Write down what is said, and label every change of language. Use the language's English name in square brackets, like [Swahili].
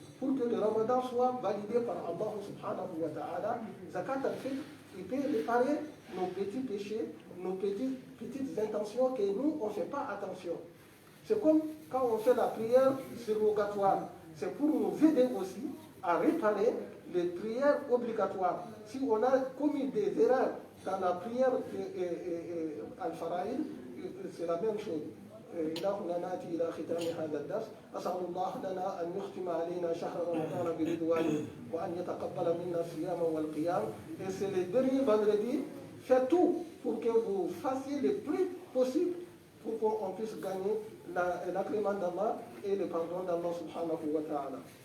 [French] Pour que le Ramadan soit validé par Allah subhanahu wa ta'ala, zakat al-fitr, il peut réparer nos petits péchés, nos petites intentions que nous, on ne fait pas attention. C'est comme quand on fait la prière surrogatoire. C'est pour nous aider aussi à réparer les prières obligatoires. Si on a commis des erreurs dans la prière al-Fara'id, c'est la même chose. [Arabic] إلهنا ناتي إلى ختام هذا الدرس أسأل الله لنا أن يختم علينا شهر رمضان برضوانه وأن يتقبل منا الصيام والقيام. [French] Et c'est le dernier vendredi, faites tout pour que vous fassiez le plus possible pour qu'on puisse gagner l'agrément d'Allah et le pardon d'Allah subhanahu wa ta'ala.